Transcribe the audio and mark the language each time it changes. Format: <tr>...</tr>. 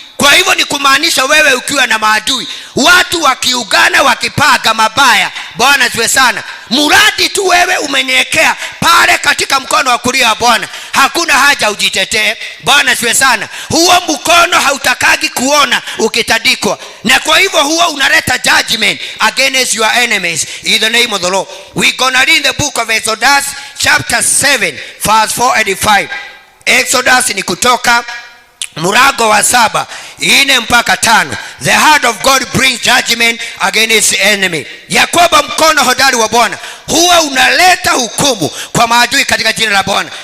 <sw>Kwa hivyo ni kumaanisha wewe ukiwa na maadui, watu wakiugana wakipaga mabaya, Bwana asifiwe sana, muradi tu wewe umenyekea pale katika mkono wa kulia wa Bwana, hakuna haja ujitetee. Bwana asifiwe sana. Huo mkono hautakagi kuona ukitadikwa. Na kwa hivyo huwa unaleta</sw> <en>judgment against your enemies in the name of the Lord. We gonna read the book of Exodus chapter 7 verse 4 and 5.</en> <sw>Exodus ni kutoka mlango wa 7 4 mpaka 5.</sw> <en>The hand of God brings judgment against enemy.</en> <sw>Yakoba mkono hodari wa Bwana huwa unaleta hukumu kwa maadui katika jina la Bwana.</sw>